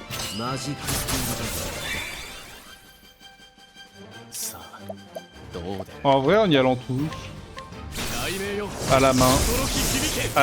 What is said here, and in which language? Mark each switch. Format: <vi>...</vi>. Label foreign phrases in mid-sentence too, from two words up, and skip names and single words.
<ja>マジックスピードだ。さあどうで</ja> <fr>En vrai, en y allant tous,</fr> <ja>雷鳴よ</ja> <fr>à la main,</fr> <ja>驚き響け</ja>